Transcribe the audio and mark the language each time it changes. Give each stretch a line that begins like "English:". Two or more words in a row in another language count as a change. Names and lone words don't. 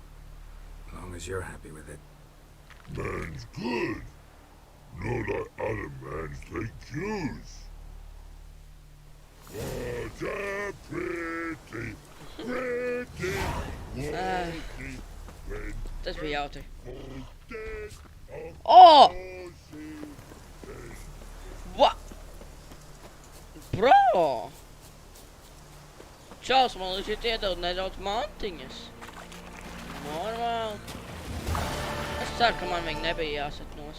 English: As long as you're happy with it. Man's good. Not like other mans they choose. What a pretty, pretty, pretty friend.
Latvian: Tas bija jautri.
English: Dead of Oh! horses. What? Bro!
Latvian: Čals, man līdz iedod nedaudz mantiņas. Normāli. Es ceru, ka man viņi nebija jāset nos.